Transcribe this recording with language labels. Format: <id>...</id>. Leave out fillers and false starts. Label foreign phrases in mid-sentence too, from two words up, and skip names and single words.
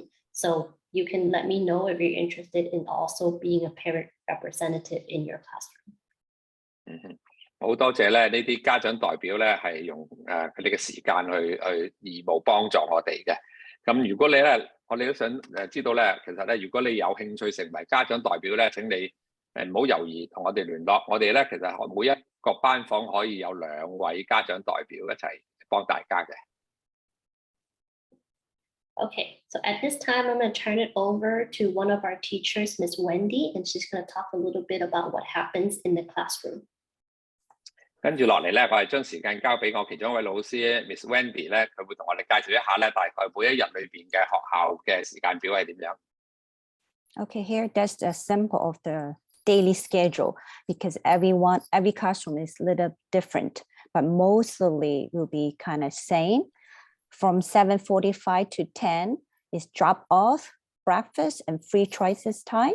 <en>So you can let me know if you're interested in also being a parent representative in your classroom.</en> <yue>好多謝咧呢啲家長代表咧係用佢哋嘅時間去義務幫助我哋嘅。咁如果你咧，我哋都想知道咧，其實咧如果你有興趣成為家長代表咧，請你唔好猶豫同我哋聯絡。我哋咧其實每一個班房可以有2位家長代表一齊幫大家嘅。</yue> <en>Okay, so at this time, I'm going to turn it over to one of our teachers, Miss Wendy, and she's going to talk a little bit about what happens in the classroom.</en> <yue>跟住落嚟咧，我係將時間交俾我其中一位老師 Miss Wendy 咧，佢會同我哋介紹一下咧，大概每一日裏邊嘅學校嘅時間表係點樣。</yue> <en>Okay, here that's a sample of the daily schedule because every classroom is a little different, but mostly will be kind of same. From 7:45 to 10 is drop off, breakfast, and free choices time.</en>